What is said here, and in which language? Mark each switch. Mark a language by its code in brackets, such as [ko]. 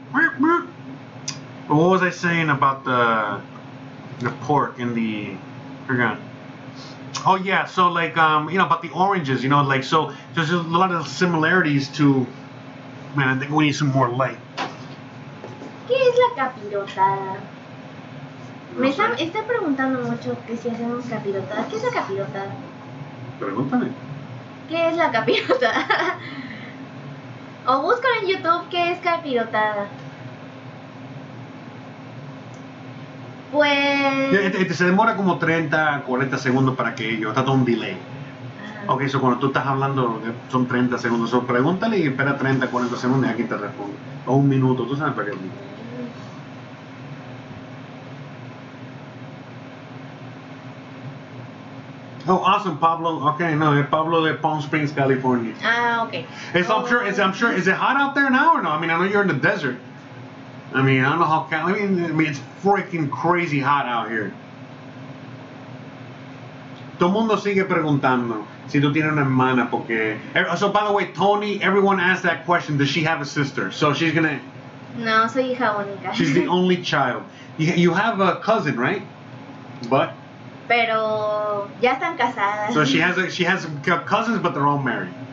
[en] But what was I saying about the pork in the? Forgot. Oh yeah, so like you know, about the oranges, you know, like, so there's a lot of similarities to. Man, I think we need some more light. [es] ¿Qué es la capirotada? Me está preguntando mucho que si hacemos capirotada. ¿Qué es la capirotada? Pregúntame. ¿Qué es la capirotada? O buscan en YouTube qué es capirotada. Pues... Se demora como 30, 40 segundos para que yo, está todo un delay. Ok, so cuando tú estás hablando son 30 segundos, so pregúntale y espera 30, 40 segundos y aquí te responde. O un minuto, tú sabes para qué. [en] Oh, awesome, Pablo. Okay, no, Pablo de Palm Springs, California. Okay. I'm sure, is it hot out there now or no? I mean, I know you're in the desert. I mean, I don't know how, I mean, it's freaking crazy hot out here. [es] Todo el mundo sigue preguntando si tú tienes una hermana, porque... [en] So, by the way, Tony, everyone asked that question, does she have a sister? So she's gonna... [es] No, soy hija única. [en] She's the only child. You have a cousin, right? But... [es] Pero ya están casadas. [en] So she has cousins, but they're all married.